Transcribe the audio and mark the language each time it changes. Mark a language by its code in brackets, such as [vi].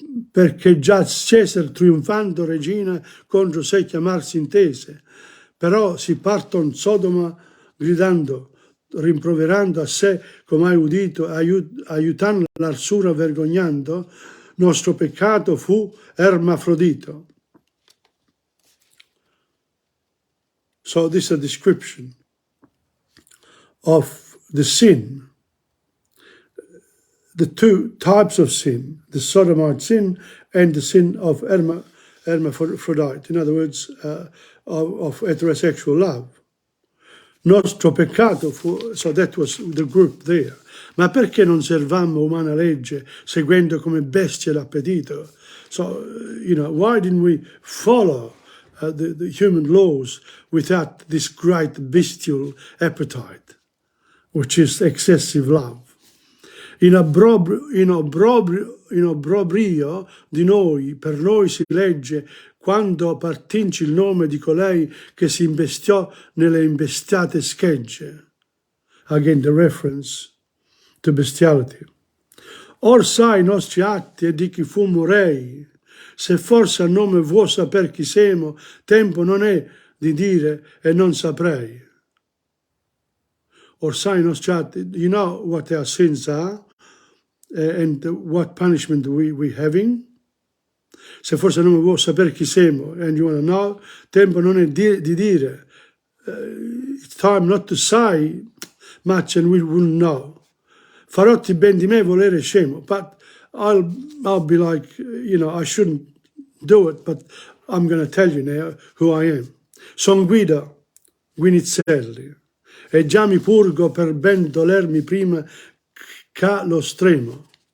[it] perché già Cesar trionfando regina contro sé chiamarsi intese, però si parton Sodoma gridando, rimproverando a sé come hai udito, aiutando l'arsura vergognando, nostro peccato fu ermafrodito. [en] So this is a description of the sin, the two types of sin, the sodomite sin and the sin of hermaphrodite, in other words, of heterosexual love. [it] Nostro peccato fu, [en] so that was the group there. [it] Ma perché non servammo umana legge, seguendo come bestie l'appetito? [en] So, why didn't we follow the human laws without this great bestial appetite, which is excessive love? [it] In obbrobrio di noi, per noi si legge, quando partinci il nome di colei che si imbestiò nelle imbestiate schegge. [en] Again, the reference to bestiality. [it] Or sai i nostri atti e di chi fummo rei, se forse a nome vuoi saper chi siamo, tempo non è di dire e non saprei. Or sai i nostri atti, [en] you know what our sins are and what punishment we having? [it] Se forse non vuoi sapere chi siamo [en] and you want to know, [it] tempo non è di dire. [en] It's time not to say much and we will know. [it] Farotti ben di me volere scemo, [en] but I'll be like, I shouldn't do it, but I'm going to tell you now who I am. [it] Son Guido Guinizelli e già mi purgo per ben dolermi prima che lo stremo.